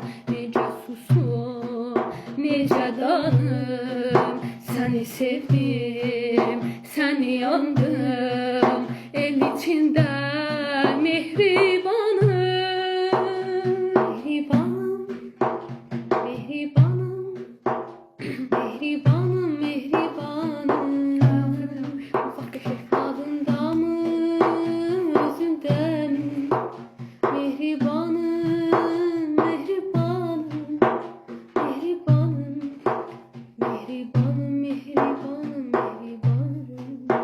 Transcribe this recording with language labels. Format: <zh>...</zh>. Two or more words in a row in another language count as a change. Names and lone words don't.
<az>Necə susum, necə danım, səni sevdim, səni yandım, el içində mehribanım. mehribanım. Mehribanım. Mehribanım, mehribanım.</az> <tr>Ufak bir şey. Adında mı, özünde mi?</tr> <az>Mehribanım, mehribanım. Mehribanım. Mehribanım, mehribanım, mehribanım.</az>